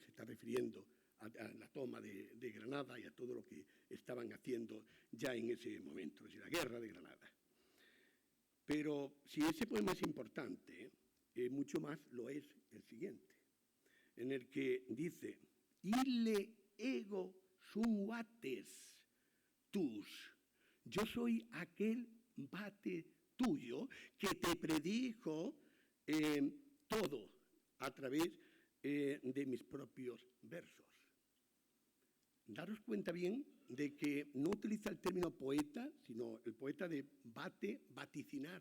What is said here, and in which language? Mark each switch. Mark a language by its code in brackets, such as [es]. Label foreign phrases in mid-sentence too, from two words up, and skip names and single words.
[es] Se está refiriendo a la toma de Granada y a todo lo que estaban haciendo ya en ese momento, es decir, la guerra de Granada. Pero si ese poema es importante, mucho más lo es el siguiente, en el que dice: [la] Ille ego sumuates tus. [es] Yo soy aquel vate tuyo que te predijo todo a través de mis propios versos. Daros cuenta bien de que no utiliza el término poeta, sino el poeta de vaticinar.